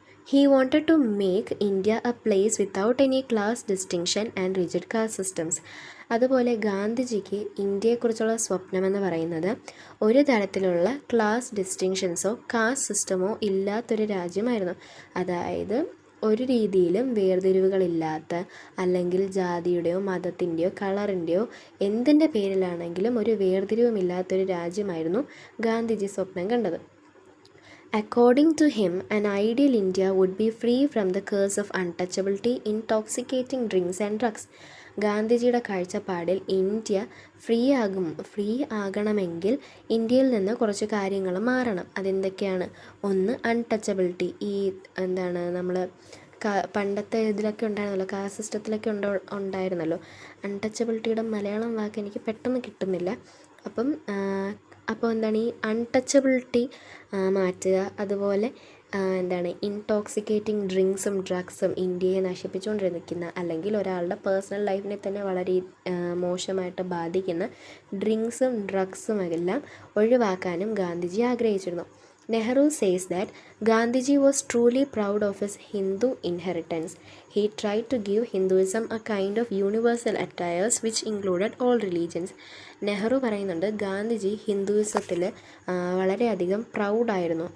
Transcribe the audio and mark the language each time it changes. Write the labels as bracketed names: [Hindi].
[English] He wanted to make India a place without any class distinction and rigid caste systems. [Malayalam] അതുപോലെ ഗാന്ധിജിക്ക് ഇന്ത്യയെക്കുറിച്ചുള്ള സ്വപ്നമെന്ന് പറയുന്നത് ഒരു തരത്തിലുള്ള class ഡിസ്റ്റിങ്ഷൻസോ cast സിസ്റ്റമോ ഇല്ലാത്തൊരു രാജ്യമായിരുന്നു. അതായത് ഒരു രീതിയിലും വേർതിരിവുകളില്ലാത്ത, അല്ലെങ്കിൽ ജാതിയുടെയോ മതത്തിൻ്റെയോ കളറിൻ്റെയോ എന്തിൻ്റെ പേരിലാണെങ്കിലും ഒരു വേർതിരിവുമില്ലാത്തൊരു രാജ്യമായിരുന്നു ഗാന്ധിജി സ്വപ്നം കണ്ടത്. [English] According to him, an ideal India would be free from the curse of untouchability, intoxicating drinks and drugs. [Malayalam] ഗാന്ധിജിയുടെ കാഴ്ചപ്പാടിൽ ഇന്ത്യ ഫ്രീ ആകണമെങ്കിൽ ഇന്ത്യയിൽ നിന്ന് കുറച്ച് കാര്യങ്ങൾ മാറണം. അതെന്തൊക്കെയാണ്? ഒന്ന്, അൺടച്ചബിലിറ്റി. ഈ നമ്മൾ പണ്ടത്തെ ഇതിലൊക്കെ ഉണ്ടായിരുന്നല്ലോ, കാസ്റ്റ് സിസ്റ്റത്തിലൊക്കെ ഉണ്ടായിരുന്നല്ലോ. അൺടച്ചബിലിറ്റിയുടെ മലയാളം വാക്ക് എനിക്ക് പെട്ടെന്ന് കിട്ടുന്നില്ല. അപ്പോൾ ഈ അൺടച്ചബിലിറ്റി മാറ്റുക. അതുപോലെ ഇൻടോക്സിക്കേറ്റിംഗ് ഡ്രിങ്ക്സും ഡ്രഗ്സും ഇന്ത്യയെ നശിപ്പിച്ചുകൊണ്ടിരിക്കുന്ന, അല്ലെങ്കിൽ ഒരാളുടെ പേഴ്സണൽ ലൈഫിനെ തന്നെ വളരെ മോശമായിട്ട് ബാധിക്കുന്ന ഡ്രിങ്ക്സും ഡ്രഗ്സും എല്ലാം ഒഴിവാക്കാനും ഗാന്ധിജി ആഗ്രഹിച്ചിരുന്നു. [English] Nehru says that Gandhiji was truly proud of his Hindu inheritance. He tried to give Hinduism a kind of universal attires which included all religions. [Malayalam] Nehru പറയുന്നുണ്ട്, ഗാന്ധിജി ഹിന്ദുയിസത്തിൽ വളരെയധികം പ്രൗഡായിരുന്നു.